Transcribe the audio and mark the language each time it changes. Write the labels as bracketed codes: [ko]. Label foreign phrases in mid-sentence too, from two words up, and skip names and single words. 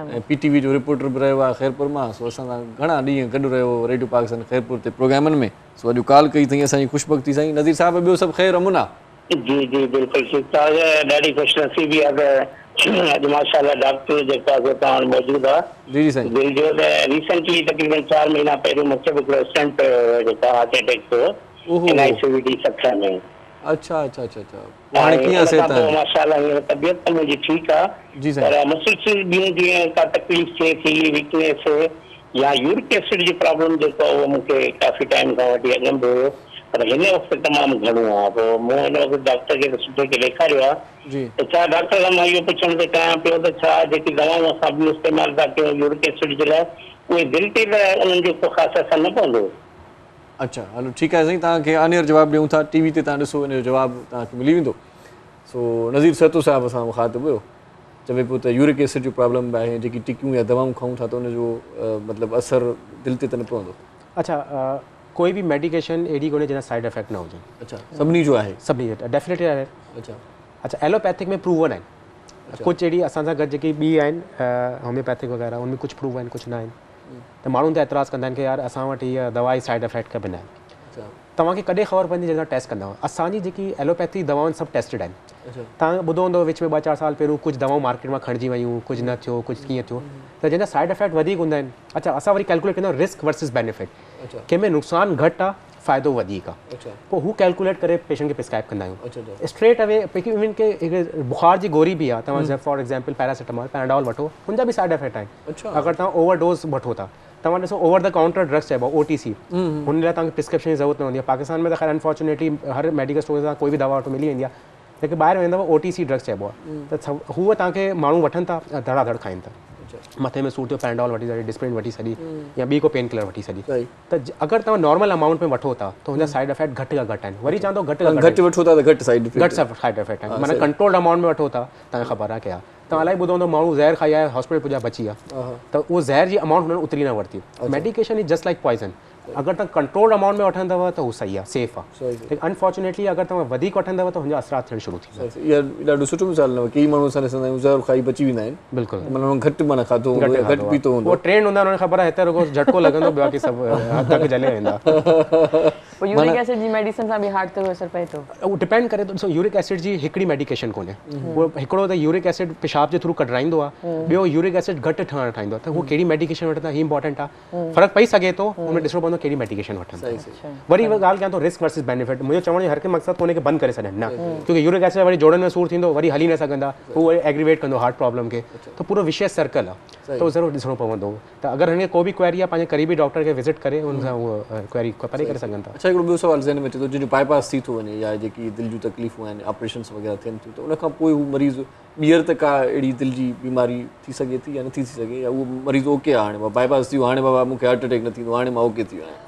[sd] ऐं पीटीवी जो रिपोर्टर बि रहियो आहे ख़ैरपुर मां सो असां सां घणा ॾींहं गॾु रहियो रेडियो पाकिस्तान ख़ैरपुर ते प्रोग्रामनि में सो अॼु कॉल कई अथई असांजी ख़ुशबख़्ती साईं नज़ीर साहिबु ॿियो सभु ख़ैर अमुन आहे जी जी बिल्कुलु ठीकु ठाक ॾाढी ख़ुशनसीबी आहे त अॼु माशाल्लाह डॉक्टर जेको आहे तव्हां वटि मौजूदु आहे जी जी साईं दिलि जो त रिसेंटली तक़रीबन 4 महीना पहिरियों मूंखे बि हिकिड़ो स्टंट जेको [en] heart attack [sd] थियो NICVD 60 में अच्छा अच्छा अच्छा अच्छा हाणे कीअं सिहत आहे माशाल्लाह हींअर तबियत त मुंहिंजी ठीकु आहे जी साईं पर मसल्स ॿियूं जीअं का तकलीफ़ थिए थी वीकनेस या [en] uric acid [sd] जी प्रॉब्लम जेको आहे उहो मूंखे काफ़ी टाइम खां वठी अॻु में हुयो पर हिन वक़्तु तमामु घणो आहे पोइ मूं हिन वक़्तु डॉक्टर खे सुठे खे ॾेखारियो आहे जी त छा डॉक्टर खां मां इहो पुछण थो चाहियां पियो त छा जेकी दवाऊं असां ॿियूं इस्तेमालु था कयूं [en] uric acid [sd] जे लाइ उहे दिलि ते त उन्हनि जो को ख़ासि असरु न पवंदो अच्छा हलो ठीकु आहे साईं तव्हांखे आनियर जवाबु ॾियूं था टीवी ते तव्हां ॾिसो हिन जो जवाबु तव्हांखे मिली वेंदो सो नज़ीर सतो साहिबु असां मुखातिब हुयो चवे पियो त [en] uric acid [sd] जो प्रॉब्लम आहे जेकी टिकियूं या दवाऊं खाऊं था त उनजो मतिलबु असरु दिलि ते त न पवंदो अच्छा कोई बि मेडिकेशन अहिड़ी कोन्हे जंहिंजा [en] side effect [sd] न हुजनि अच्छा सभिनी जो आहे सभिनी डेफिनेटली आहे अच्छा अच्छा एलोपैथिक में प्रूवन आहिनि कुझु अहिड़ी असां सां गॾु जेकी ॿी आहिनि होम्योपैथिक वग़ैरह उनमें कुझु प्रूव आहिनि कुझु न आहिनि त माण्हू त एतिराज़ु कंदा आहिनि कि यार असां वटि हीअ दवाई [en] side effect [sd] का बिना आहिनि तव्हांखे कॾहिं ख़बर पवंदी जॾहिं टेस्ट कंदा असांजी जेकी एलोपैथी दवाऊं सभु टेस्टेड आहिनि तव्हां ॿुधो हूंदो विच में 2-4 साल पहिरियों कुझु दवाऊं मार्केट मां खणिजी वयूं कुझु न थियो कुझु कीअं थियो त जंहिंजा [en] side effect [sd] वधीक हूंदा आहिनि अच्छा असां वरी कैलकुलेट कंदा आहियूं [en] risk versus benefit [sd] कंहिंमें नुक़सानु घटि आहे फ़ाइदो वधीक आहे पोइ हू कैलकुलेट करे पेशेंट खे प्रिस्क्राइब कंदा आहियूं [en] straight away even [sd] के हिकु बुखार जी गोरी बि आहे तव्हां [en] for example [sd] पैरासिटामोल पैराडॉल वठो हुनजा बि साइड इफेक्ट आहिनि अगरि तव्हां ओवरडोज वठो था तव्हां ॾिसो [en] over the counter drugs [sd] चइबो आहे OTC हुन लाइ तव्हांखे प्रिस्क्रिप्शन जी ज़रूरत न हूंदी आहे पाकिस्तान में त ख़ैर अनफॉर्चुनेटली हर [en] medical store [sd] सां कोई बि दवा वठो मिली वेंदी आहे लेकिन ॿाहिरि वेंदव [en] OTC drugs [sd] चइबो आहे त हूअ तव्हांखे माण्हू वठनि था धड़ाधड़ खाइनि था मथे में सूर थियो पैराडॉल वठी छॾी डिस्प्रिन वठी छॾी या ॿी को [en] pain killer [sd] वठी छॾी त अगरि तव्हां [en] normal amount [sd] में वठो था त हुनजा [en] side effect [sd] घटि खां घटि आहिनि वरी चवंदो घटि वठो था त घटि साइड इफेक्ट आहिनि माना [en] controlled amount [sd] में वठो था तव्हांखे ख़बर आहे क्या तव्हां इलाही ॿुधो हूंदो माण्हू ज़हर खाई आहे हॉस्पिटल पुॼा बची आहे त उहो ज़हर जी अमाउंट हुननि उतरी न वरिती [en] medication is just like poison [sd] अगरि तव्हां [en] controlled amount [sd] में वठंदव त उहो सही आहे सेफ आहे लेकिन अनफॉर्चुनेटली अगरि तव्हां वधीक वठंदव त हुनजा असरात थियणु शुरू थी इहा ॾाढो सुठो मिसाल न कई माण्हू असां ॾिसंदा आहियूं ज़हर खाई बची वेंदा आहिनि बिल्कुलु माना घटि माना खाधो घटि पीतो हूंदो उहो ट्रेंड हूंदा हुनखे ख़बर आहे हिते रुगो झटको लॻंदो बाक़ी सभु हद जले वेंदा पोइ [en] uric acid [sd] जी मेडिसिन सां बि हार्ट ते असर पए थो उहो डिपेंड करे थो ॾिसो [en] uric acid [sd] जी हिकिड़ी मेडिकेशन कोन्हे उहो हिकिड़ो त [en] uric acid [sd] पेशाब जे थ्रू कढाईंदो आहे ॿियो [en] uric acid [sd] घटि ठहणु ठाहींदो आहे त उहो कहिड़ी मेडिकेशन वठंदा ही इंपॉर्टेंट आहे फ़र्क़ु पई सघे थो हुन ॾिसणो पवंदो कहिड़ी मेडिकेशन वठनि वरी उहा ॻाल्हि कयां थो [en] risk versus benefit [sd] मुंहिंजो चवण जो हर कंहिं मक़सदु कोन्हे की बंदि करे छॾनि न क्योंकि [en] uric acid [sd] वरी जोड़नि में सूर थींदो वरी हली न सघंदा उहो वरी एग्रीवेट कंदो [en] heart problem [sd] खे त पूरो विशेष सर्कल आहे त उहो ज़रूरु ॾिसणो पवंदो त अगरि हिन को बि क्वेरी आहे पंहिंजे क़रीबी डॉक्टर खे विज़िट करे हुन सां उहो क्वेरी परे करे सघनि था अच्छा हिकिड़ो ॿियो सुवालु ज़हन में अचे थो जंहिंजो बाईपास थी थो वञे या जेकी दिलि जूं तकलीफ़ूं आहिनि ऑपरेशन्स वग़ैरह थियनि थियूं त उनखां पोइ हू मरीज़ ॿीहर त का अहिड़ी दिलि जी बीमारी थी सघे थी या नथी थी सघे या उहो मरीज़ ओके आहे हाणे बाईपास थी वियो हाणे बाबा मूंखे [en] heart attack [sd] न थींदो हाणे मां ओके थी वियो आहियां